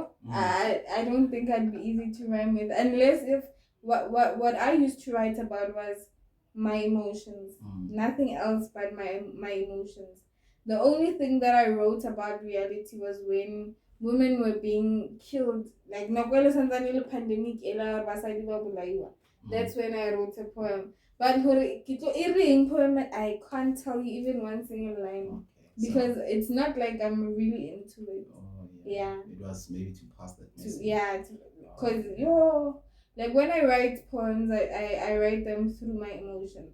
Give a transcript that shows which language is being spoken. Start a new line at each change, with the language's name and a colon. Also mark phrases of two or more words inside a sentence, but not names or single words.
English: I don't think I'd be easy to rhyme with, unless if what I used to write about was my emotions, nothing else but my emotions. The only thing that I wrote about reality was when women were being killed, like
Southern Sotho: nakwele santsane le pandemic ela basadi ba bolaiwa.
English: That's when I wrote a poem. But poem, I can't tell you even one single line. Because it's not like I'm really into it. Yeah. It was maybe to pass that message. Because like when I write poems, I write them through my emotions.